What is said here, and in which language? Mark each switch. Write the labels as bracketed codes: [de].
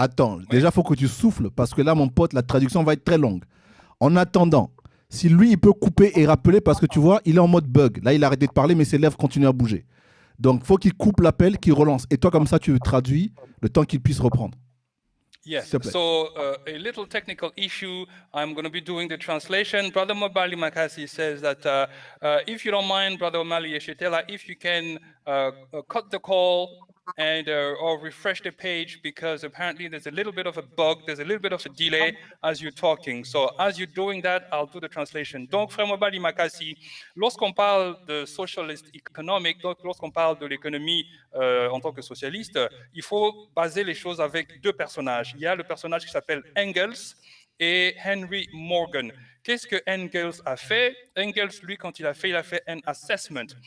[fr] Attends, déjà, il faut que tu souffles parce que là, mon pote, la traduction va être très longue. En attendant, si lui, il peut couper et rappeler parce que tu vois, il est en mode bug. Là, il a arrêté de parler, mais ses lèvres continuent à bouger. Donc, il faut qu'il coupe l'appel, qu'il relance. Et toi, comme ça, tu traduis le temps qu'il puisse reprendre. [en] Yes. So a little technical issue. I'm going to be doing the translation. Brother Mobali Makasi says that if you don't mind, Brother Omali Yeshitela, if you can cut the call and or refresh the page, because apparently there's a little bit of a bug, there's a little bit of a delay as you're talking. So as you're doing that, I'll do the translation. [fr] Donc, frère Mobali Makasi, lorsqu'on parle de [en] socialist economic, [fr] donc lorsqu'on parle de l'économie en tant que socialiste, il faut baser les choses avec deux personnages. Il y a le personnage qui s'appelle Engels et Henry Morgan. Qu'est-ce que Engels a fait? Engels, lui, quand il a fait un assessment.